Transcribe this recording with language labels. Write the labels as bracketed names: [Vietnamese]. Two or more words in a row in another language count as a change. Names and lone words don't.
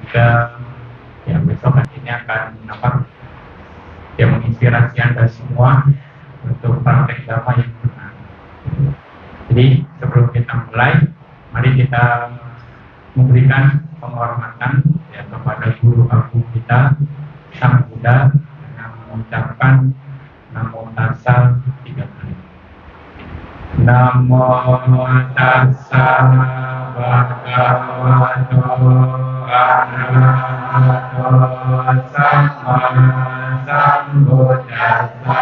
[Indonesian] Semoga ya besok ini akan yang menginspirasi Anda semua untuk praktek dhamma yang benar. Jadi sebelum kita mulai, mari kita memberikan penghormatan ya kepada guru agung kita Sang Buddha dengan mengucapkan Namo Tassa 3 kali. [Pali] Namo Tassa Bhagavato Arahato Samma Sambuddhassa.